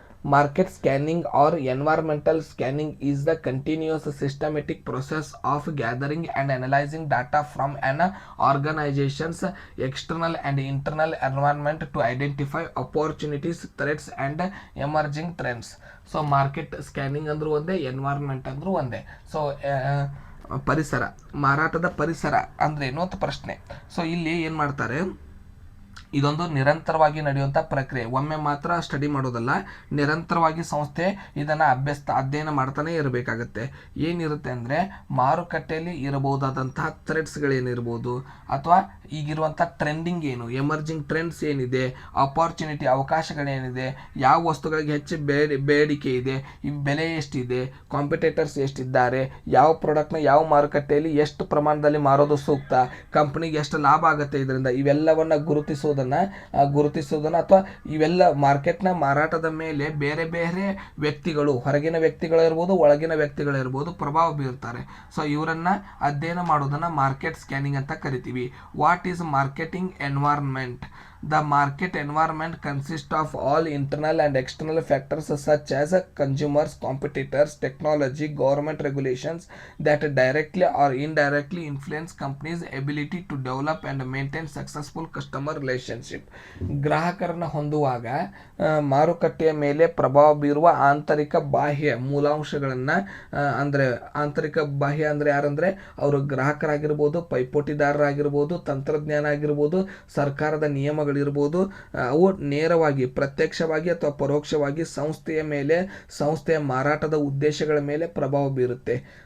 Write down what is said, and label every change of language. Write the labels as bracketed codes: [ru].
[en] Market scanning or environmental scanning is the continuous systematic process of gathering and analyzing data from an organization's external and internal environment to identify opportunities, threats, and emerging trends. [kn] So market scanning ಅಂದ್ರೂ ಒಂದೇ, environment ಅಂದ್ರೂ ಒಂದೇ. So ಪರಿಸರ, ಮಾರಾಟದ ಪರಿಸರ ಅಂದ್ರೆ ಏನು ಅಂತ ಪ್ರಶ್ನೆ. ಸೊ ಇಲ್ಲಿ ಏನು ಮಾಡ್ತಾರೆ, ಇದೊಂದು ನಿರಂತರವಾಗಿ ನಡೆಯುವಂಥ ಪ್ರಕ್ರಿಯೆ. ಒಮ್ಮೆ ಮಾತ್ರ ಸ್ಟಡಿ ಮಾಡೋದಲ್ಲ, ನಿರಂತರವಾಗಿ ಸಂಸ್ಥೆ ಇದನ್ನು ಅಧ್ಯಯನ ಮಾಡ್ತಾನೆ ಇರಬೇಕಾಗತ್ತೆ. ಏನಿರುತ್ತೆ ಅಂದರೆ ಮಾರುಕಟ್ಟೆಯಲ್ಲಿ ಇರಬಹುದಾದಂತಹ ಥ್ರೆಡ್ಸ್ಗಳೇನಿರ್ಬೋದು ಅಥವಾ ಈಗಿರುವಂಥ ಟ್ರೆಂಡಿಂಗ್ ಏನು, ಎಮರ್ಜಿಂಗ್ ಟ್ರೆಂಡ್ಸ್ ಏನಿದೆ, ಅಪಾರ್ಚುನಿಟಿ ಅವಕಾಶಗಳೇನಿದೆ, ಯಾವ ವಸ್ತುಗಳಿಗೆ ಹೆಚ್ಚು ಬೇಡಿಕೆ ಇದೆ, ಈ ಬೆಲೆ ಎಷ್ಟಿದೆ, ಕಾಂಪಿಟೇಟರ್ಸ್ ಎಷ್ಟಿದ್ದಾರೆ, ಯಾವ ಪ್ರಾಡಕ್ಟ್ನ ಯಾವ ಮಾರುಕಟ್ಟೆಯಲ್ಲಿ ಎಷ್ಟು ಪ್ರಮಾಣದಲ್ಲಿ ಮಾರೋದು ಸೂಕ್ತ, ಕಂಪ್ನಿಗೆ ಎಷ್ಟು ಲಾಭ ಆಗುತ್ತೆ ಇದರಿಂದ, ಇವೆಲ್ಲವನ್ನು ಗುರುತಿಸೋದನ್ನು ಅಥವಾ ಇವೆಲ್ಲ ಮಾರ್ಕೆಟ್ನ ಮಾರಾಟದ ಮೇಲೆ ಬೇರೆ ಬೇರೆ ವ್ಯಕ್ತಿಗಳು, ಹೊರಗಿನ ವ್ಯಕ್ತಿಗಳಿರ್ಬೋದು, ಒಳಗಿನ ವ್ಯಕ್ತಿಗಳಿರ್ಬೋದು, ಪ್ರಭಾವ ಬೀರ್ತಾರೆ. ಸೊ ಇವರನ್ನ ಅಧ್ಯಯನ ಮಾಡೋದನ್ನ ಮಾರ್ಕೆಟ್ ಸ್ಕ್ಯಾನಿಂಗ್ ಅಂತ ಕರಿತೀವಿ. [en] What is marketing environment? The market environment consists of all internal and external factors such as consumers, competitors, technology, government regulations that directly or indirectly influence companies' ability to develop and maintain successful customer relationship. [kn] ಗ್ರಾಹಕರನ್ನ ಹೊಂದುವಾಗ ಮಾರುಕಟ್ಟೆಯ ಮೇಲೆ ಪ್ರಭಾವ ಬೀರುವ ಆಂತರಿಕ ಬಾಹ್ಯ ಮೂಲಾಂಶಗಳನ್ನು ಅಂದರೆ ಆಂತರಿಕ ಬಾಹ್ಯ ಅಂದರೆ ಯಾರಂದರೆ ಅವರು ಗ್ರಾಹಕರಾಗಿರ್ಬೋದು, ಪೈಪೋಟಿದಾರರಾಗಿರ್ಬೋದು, ತಂತ್ರಜ್ಞಾನ ಆಗಿರ್ಬೋದು, ಸರ್ಕಾರದ ನಿಯಮಗಳಿರ್ಬೋದು, ಅವು ನೇರವಾಗಿ ಪ್ರತ್ಯಕ್ಷವಾಗಿ ಅಥವಾ ಪರೋಕ್ಷವಾಗಿ ಸಂಸ್ಥೆಯ ಮೇಲೆ, ಸಂಸ್ಥೆಯ ಮಾರಾಟದ ಉದ್ದೇಶಗಳ ಮೇಲೆ ಪ್ರಭಾವ ಬೀರುತ್ತೆ.